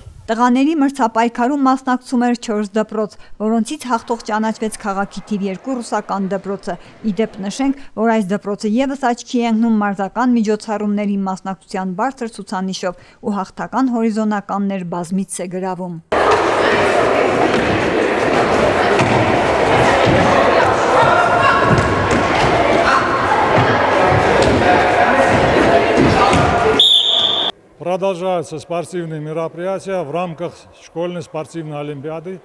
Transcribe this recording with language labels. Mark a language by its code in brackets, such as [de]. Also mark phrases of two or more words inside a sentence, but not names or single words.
[hy] Տղաների մրցապայքարում մասնակցում էր 4 դպրոց, որոնցից հաղթող ճանաչվեց քաղաքի թիվ 2 ռուսական դպրոցը։ Իդեպ նշենք, որ այս դպրոցը եւս աչքի է ընկնում մարզական միջոցառումների մասնակցության բարձր ցուցանիշով ու հաղթական հորիզոնականներ բազմիցս է գրավում։ [ru] Продолжаются спортивные мероприятия в рамках школьной спортивной олимпиады.